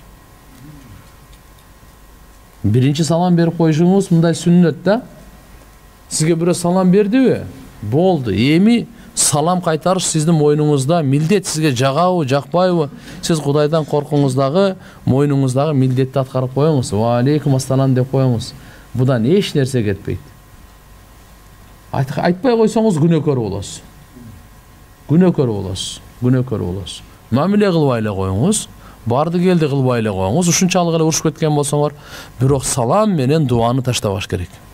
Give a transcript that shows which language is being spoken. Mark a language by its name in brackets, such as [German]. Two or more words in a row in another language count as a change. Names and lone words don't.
[Kyrgyz] Биринчи салам берип коюшуңуз мындай сүннөт да. Сизге бирөө салам бердиби? Болду. Эми салам кайтарыш сиздин мойнуңузда милдет. Сизге жагабы, жакпайбы? Сиз Кудайдан коркуңуздагы, мойнуңуздагы милдетти аткарып коюңуз. [Arabic] وعليكم السلام [Kyrgyz] деп коюңуз. Будан эч нерсе кетпейт. Айтпай койсоңуз күнөөкөр болосуз. Күнөөкөр болосуз. Мамиле кылбай эле коюңуз. Барды келди кылбай эле коюңуз. Ушунчалык эле урушуп кеткен болсоңор, бирок салам менен дуаны таштабаш керек.